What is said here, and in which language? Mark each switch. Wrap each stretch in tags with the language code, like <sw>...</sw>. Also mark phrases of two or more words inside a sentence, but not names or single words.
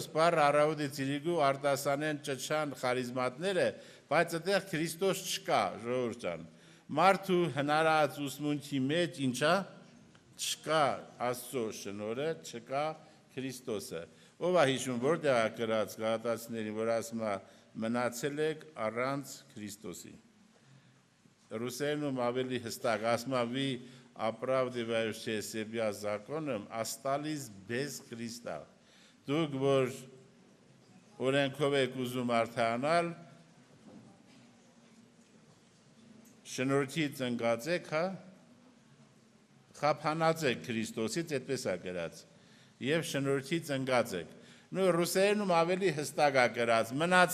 <hy>բառը առավոտից իրիկու արտասանեն ճչան խարիզմատները, բայց այդտեղ Քրիստոս չկա, ժողովուրդ ջան։ Մարդու հնարած ուսմունքի մեջ ինչա չկա Աստծո շնորհը, չկա Քրիստոսը։ Ով է հիշում, որտեղ է գրած գաղատացիներին, որ ասում է մնացել եք առանց Քրիստոսի։ Ռուսերենում ավելի հստակ ասում է</hy> <ru>«Вы оправдывающие себя законом остались без Христа».</ru> <hy>Դուք որ օրենքով եք ուզում արդարանալ, շնորհքից ընկած եք, հա, խափանած եք Քրիստոսից, այդպես է գրած, եւ շնորհքից ընկած եք։ Նույն ռուսերենում ավելի հստակ է</hy>